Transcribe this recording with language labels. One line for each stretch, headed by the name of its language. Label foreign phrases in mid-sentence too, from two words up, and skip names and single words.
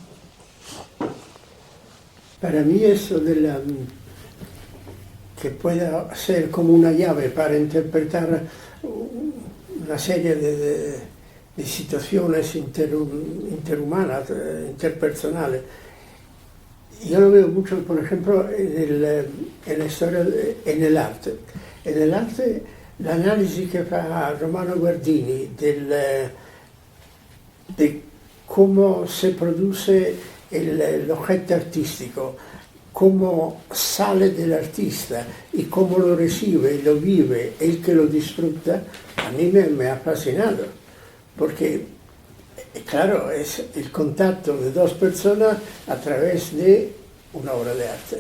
Spanish: Para mí eso que pueda ser como una llave para interpretar una serie de situaciones interhumanas, interpersonales. Yo lo veo mucho, por ejemplo, en la historia, en el arte. En el arte,
Italian: l'analisi che fa
Spanish: Romano Guardini de cómo se produce
Italian: l'oggetto artistico,
Spanish: cómo sale del artista y cómo lo recibe, lo vive, el que lo disfruta, a mí me ha fascinado, porque, claro, es el contacto de dos personas a través de una obra de arte.